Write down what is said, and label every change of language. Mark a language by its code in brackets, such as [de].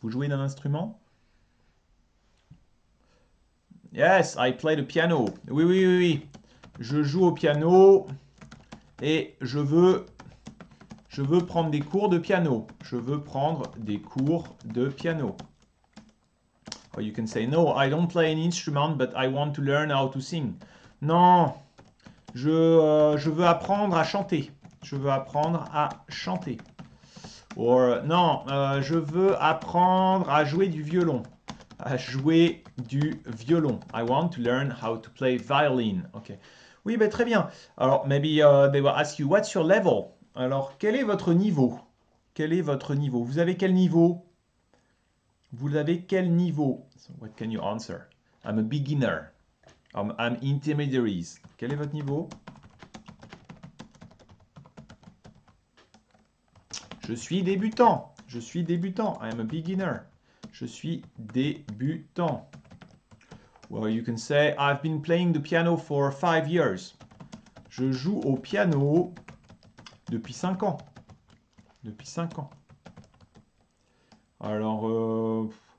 [fr] Vous jouez d'un instrument? [en] Yes, I play the piano. [fr] Oui. Je joue au piano et je veux prendre des cours de piano. Je veux prendre des cours de piano. [en] Or you can say, no, I don't play an instrument, but I want to learn how to sing. [fr] Non, je veux apprendre à chanter. Je veux apprendre à chanter. Or, non, je veux apprendre à jouer du violon. À jouer du violon. [en] I want to learn how to play violin. Okay. [fr] Oui, ben, très bien. [en] Alors, maybe they will ask you, what's your level? [fr] Alors, quel est votre niveau? Quel est votre niveau? Vous avez quel niveau? Vous avez quel niveau? [en] So what can you answer? I'm a beginner. I'm intermediaries. [fr] Quel est votre niveau? Je suis débutant. Je suis débutant. [en] I am a beginner. [fr] Je suis débutant. [en] Well, you can say, I've been playing the piano for 5 years. [fr] Je joue au piano depuis 5 ans. Depuis 5 ans. Alors,